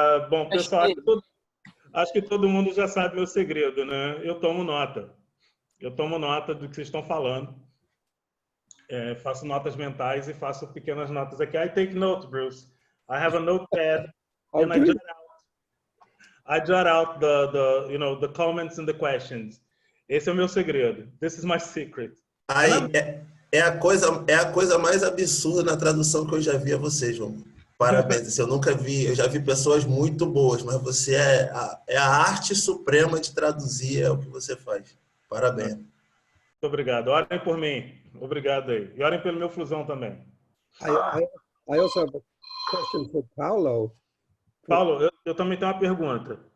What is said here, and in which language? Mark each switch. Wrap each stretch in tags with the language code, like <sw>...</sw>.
<pt>Bom, pessoal, acho que todo mundo já sabe meu segredo, né? Eu tomo nota. Eu tomo nota do que vocês estão falando. Faço notas mentais e faço pequenas notas aqui.</pt> <en>I take notes, Bruce. I have a notepad and I jot out the comments and the questions.</en> <pt>Esse é o meu segredo.</pt> <en>This is my secret.</en> <pt>Aí é a coisa mais absurda na tradução que eu já vi a vocês, João. Parabéns. Eu nunca vi, eu já vi pessoas muito boas, mas você é a arte suprema de traduzir, é o que você faz. Parabéns. Muito obrigado. Orem por mim. Obrigado aí. E orem pelo meu fusão também.</pt> <en>I also have a question for Paulo.</en> <pt>Paulo, eu também tenho uma pergunta.</pt>